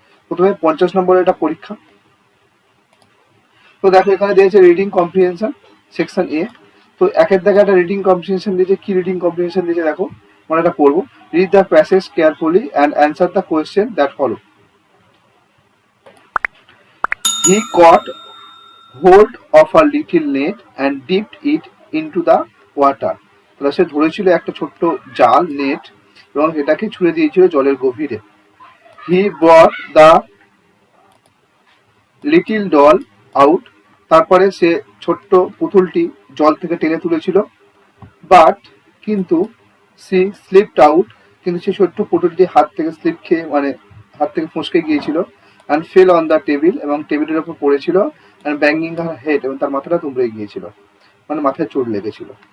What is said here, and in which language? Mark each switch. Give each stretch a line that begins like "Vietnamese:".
Bangla: প্রথমে 50 নম্বরের একটা পরীক্ষা। তো দেখো এখানে দিয়েছে রিডিং কম্প্রিহেনশন সেকশন এ। তো একের দাগে একটা রিডিং কম্প্রিহেনশন দিয়েছে। কি রিডিং কম্প্রিহেনশন দিয়েছে দেখো, মানে এটা পড়বো।
English: Read the passage carefully and answer the question that follow. He caught hold of a little net and dipped it into the water.
Bangla: তাহলে সে ধরেছিল একটা ছোট্ট জাল নেট এবং এটাকে ছুঁড়ে দিয়েছিল জলের গভীরে।
English: He brought the little doll out.
Bangla: তারপরে সে ছোট্ট পুতুলটি জল থেকে টেনে তুলেছিল।
English: but
Bangla: কিন্তু
English: she slipped out,
Bangla: কিন্তু সে ছোট্ট পুতুলটি হাত থেকে স্লিপ খেয়ে, মানে হাত থেকে ফসকে গিয়েছিল।
English: and fell on the table,
Bangla: এবং টেবিলের ওপর পড়েছিল।
English: and banging her head,
Bangla: এবং তার মাথাটা দুমড়ে গিয়েছিল, মানে মাথায় চোট লেগেছিল।